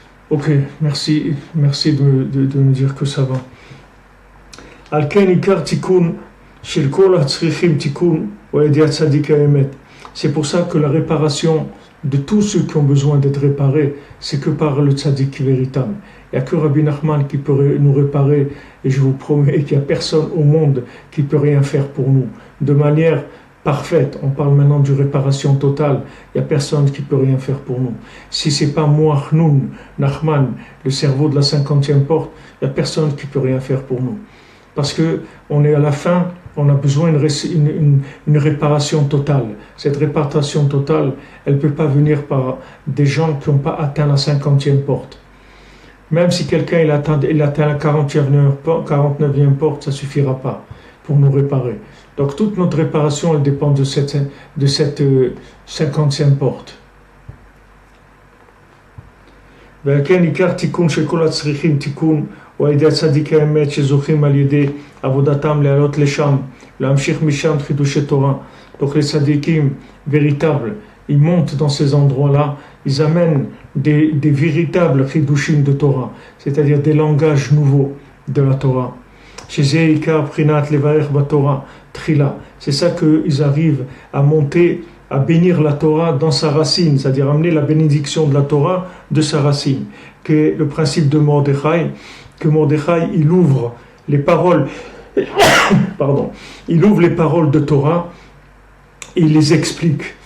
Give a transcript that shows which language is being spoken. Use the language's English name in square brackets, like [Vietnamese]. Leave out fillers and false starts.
[French] Ok, merci de me dire que ça va. [Hebrew] על כן עיקר תיקון של כל הצריכים תיקון הוא על ידי הצדיק האמת. [French] C'est pour ça que la réparation de tous ceux qui ont besoin d'être réparés, c'est que par le tzaddik véritable. Il n'y a que Rabbi Nachman qui peut nous réparer, et je vous promets qu'il n'y a personne au monde qui peut rien faire pour nous. De manière parfaite, on parle maintenant d'une réparation totale, il n'y a personne qui peut rien faire pour nous. Si ce n'est pas Moachnoun, Nachman, le cerveau de la 50e porte, il n'y a personne qui peut rien faire pour nous. Parce qu'on est à la fin, on a besoin d'une réparation totale. Cette réparation totale, elle ne peut pas venir par des gens qui n'ont pas atteint la 50e porte. Même si quelqu'un il atteint la 49e porte, ça ne suffira pas pour nous réparer. Donc toute notre réparation, elle dépend de cette 50e porte. [Hebrew] וכן עיקר תיקון של כל הצריכים תיקון הוא על ידי הצדיק האמת שזוכים על ידי עבודתם לעלות לשם, להמשיך משם חידושי תורה. [French] Donc les tzadikim véritables, ils montent dans ces endroits-là, ils amènent des véritables chidushim de Torah, c'est-à-dire des langages nouveaux de la Torah. [Hebrew] שזה עיקר בחינת לברך בתורה תחילה. [French] C'est ça qu'ils arrivent à monter, à bénir la Torah dans sa racine, c'est-à-dire amener la bénédiction de la Torah de sa racine, qui est le principe de Mordechai, que Mordechai, il ouvre les paroles, il ouvre les paroles de Torah et il les explique.